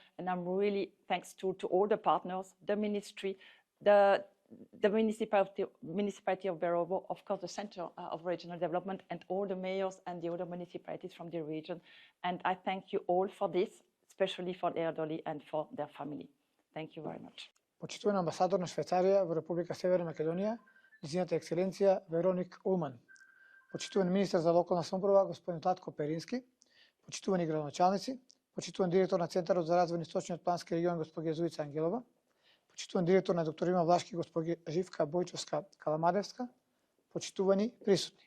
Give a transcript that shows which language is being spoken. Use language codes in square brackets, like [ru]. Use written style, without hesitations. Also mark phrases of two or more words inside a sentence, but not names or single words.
[en] And I'm really thanks to all the partners, the ministry, the the municipality of Berovo, of course, the Center of Regional Development, and all the mayors and the other municipalities from the region. And I thank you all for this, especially for the elderly and for their family. Thank you very much. [mk] Почитуван амбасадор на Швајцарија во Република Северна Македонија, нејзината екселенција Вероник Улман. Почитуван министер за локална самоуправа господин Златко Перински, почитувани градоначалници, почитуван директор на Центарот за развој на Источниот плански регион госпоѓа Зуица Ангелова, почитуван директор на доктор Има Влашки госпоѓа Живка Бојчовска Каламадевска, почитувани присутни.